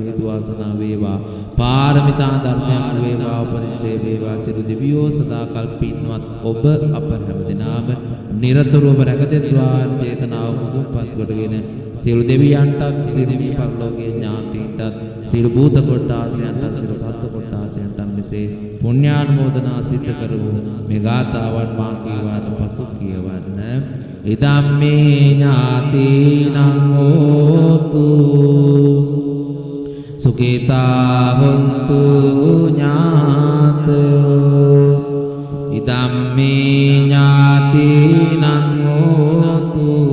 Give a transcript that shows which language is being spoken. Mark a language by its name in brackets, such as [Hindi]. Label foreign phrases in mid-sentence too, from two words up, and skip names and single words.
[Sinhala] හේතු වාසනා වේවා පාරමිතා ධර්මයන් වේවා උපනිශ්‍රේ වේවා සියලු දෙවියෝ සදාකල් පින්වත් ඔබ අප හැමදෙනාම නිරතුරුව රැකදෙත්වා චේතනාව මුදුන්පත් කොටගෙන සියලු දෙවියන්ටත් සියලු පරලෝකීය ඥාතීන්ටත් සියලු භූත කොට්ටාසයන්ටත් සියලු සත්ත්ව කොට්ටාසයන්ටත් මෙසේ පුණ්‍යානුමෝදනා සිද්ධ කරමු මේ ගාථාවන් මා කීවාට පසු කියවන්න [Pali] ඉදම්මේ ඥාතීනං හෝතු සුඛිතා හොන්තු ඥාතයෝ ඉදම්මේ ඥාතීනං හෝතු